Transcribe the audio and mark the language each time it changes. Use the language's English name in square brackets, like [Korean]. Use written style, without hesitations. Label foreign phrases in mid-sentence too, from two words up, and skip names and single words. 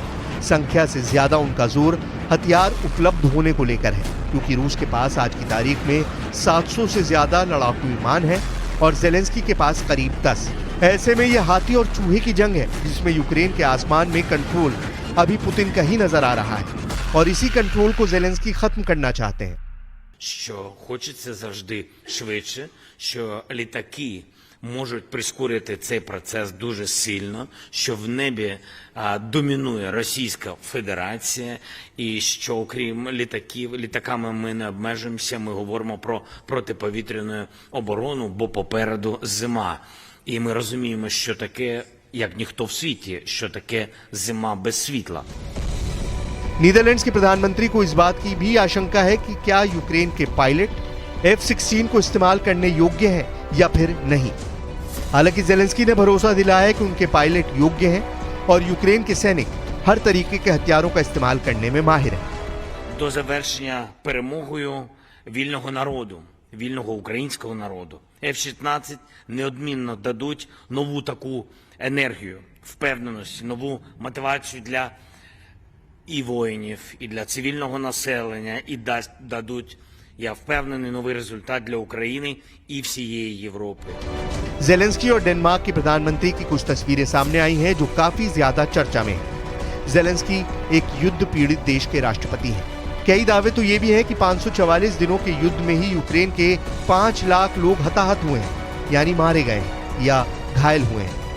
[Hindi] संख्या से ज्यादा उनका जोर हथियार उपलब्ध होने को लेकर है, क्योंकि रूस के पास आज की तारीख में 700 से ज्यादा लड़ाकू विमान है और ज़ेलेंस्की के पास करीब 10। ऐसे में यह हाथी और चूहे की जंग है, जिसमें यूक्रेन के आसमान में कंट्रोल अभी पुतिन का ही नजर आ रहा है और इसी कंट्रोल को ज़ेलेंस्की खत्म करना चाहते हैं। [Ukrainian] Що хочеться завжди швидше, що літаки можуть прискорити цей процес дуже сильно, що в небі домінує Російська Федерація і що окрім літаками ми не обмежуємося, ми говоримо про протиповітряну оборону, бо попереду зима. І ми розуміємо, що таке, як ніхто в світі, що таке зима без світла. [Hindi] नीदरलैंड्स के प्रधानमंत्री को इस बात की भी आशंका है कि क्या यूक्रेन के पायलट F-16 को इस्तेमाल करने योग्य है या फिर नहीं। हालांकि जेलेंस्की ने भरोसा दिलाया है कि उनके पायलट योग्य हैं और यूक्रेन के सैनिक हर तरीके के हथियारों का इस्तेमाल करने में माहिर हैं। [Ukrainian] До завершення перемогою вільного народу, вільного українського народу, F-16 неодмінно дадуть нову таку енергію, впевненість, нову мотивацію для і воїнів, і для цивільного населення, і дадуть, я впевнений, новий результат для України і всієї Європи. [Hindi] जेलेंस्की और डेनमार्क के प्रधानमंत्री की कुछ तस्वीरें सामने आई हैं जो काफी ज्यादा चर्चा में हैं। जेलेंस्की एक युद्ध पीड़ित देश के राष्ट्रपति हैं। कई दावे तो ये भी हैं कि 544 दिनों के युद्ध में ही यूक्रेन के 5 लाख लोग हताहत हुए हैं, यानी मारे गए हैं या घायल हुए हैं।